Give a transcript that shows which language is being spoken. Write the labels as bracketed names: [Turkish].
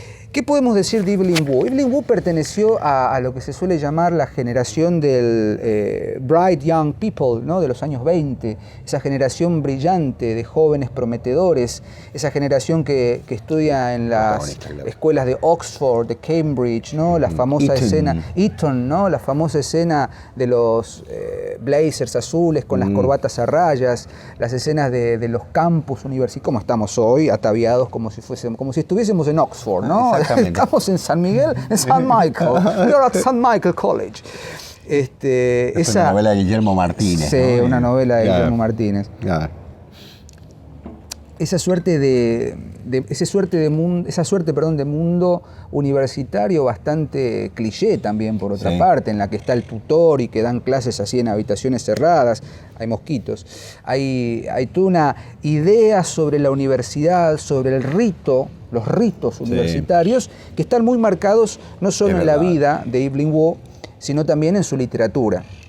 [Spanish] ¿Qué podemos decir de Evelyn Waugh? Evelyn Waugh perteneció a lo que se suele llamar la generación del Bright Young People, ¿no? De los años 20, esa generación brillante de jóvenes prometedores, esa generación que estudia en las escuelas de Oxford, de Cambridge, ¿no? La famosa escena, Eton, ¿no? La famosa escena de los blazers azules con las corbatas a rayas, las escenas de los campus universitarios, como estamos hoy, ataviados como si estuviésemos en Oxford, ¿no? Estamos en San Miguel, en San Michael. [English] We are at San Michael College. [Spanish] Es una novela de Guillermo Martínez. Sí, ¿no? Una novela de Guillermo Martínez. Esa suerte de mundo universitario bastante cliché también, por otra parte, en la que está el tutor y que dan clases así en habitaciones cerradas, hay mosquitos, hay toda una idea sobre la universidad, sobre el rito, los ritos universitarios, que están muy marcados no solo en la vida de Evelyn Waugh, sino también en su literatura.